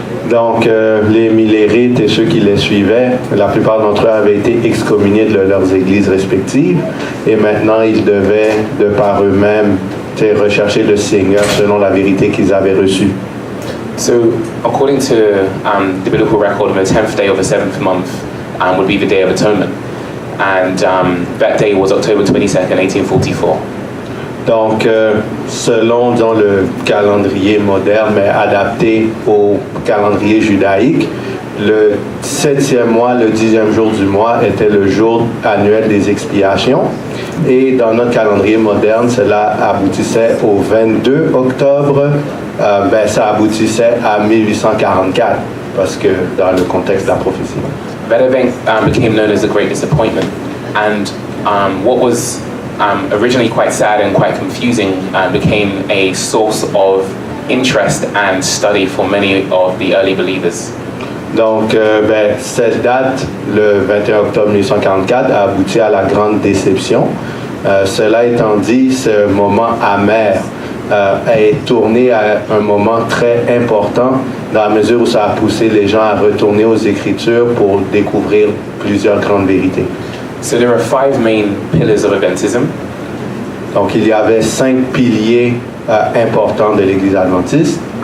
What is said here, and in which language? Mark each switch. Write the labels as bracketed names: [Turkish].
[French] Donc, les Millérites et ceux qui les suivaient, la plupart d'entre eux avaient été excommuniés de leurs églises respectives et maintenant ils devaient, de par eux-mêmes, rechercher le Seigneur selon la vérité qu'ils avaient reçue. [English] So, according to the biblical record, the 10th day of the 7th month would be the Day of Atonement, and that day was October 22nd, 1844. [French] Donc, selon le calendrier moderne, mais adapté au calendrier judaïque, le 7e mois, le 10e jour du mois, était le jour annuel des expiations. Et dans notre calendrier moderne, cela aboutissait au 22 octobre. Ça aboutissait à 1844, parce que dans le contexte de la prophétie. [English] That event became known as the Great Disappointment. And what was originally quite sad and quite confusing became a source of interest and study for many of the early believers. [French] Donc, cette date, le 21 octobre 1844, a abouti à la grande déception. Cela étant dit, ce moment amer est tourné à un moment très important dans la mesure où ça a poussé les gens à retourner aux Écritures pour découvrir plusieurs grandes vérités. [English] So there are 5 main pillars of Adventism. [French] Donc, il y avait 5 piliers importants de l'Église adventiste.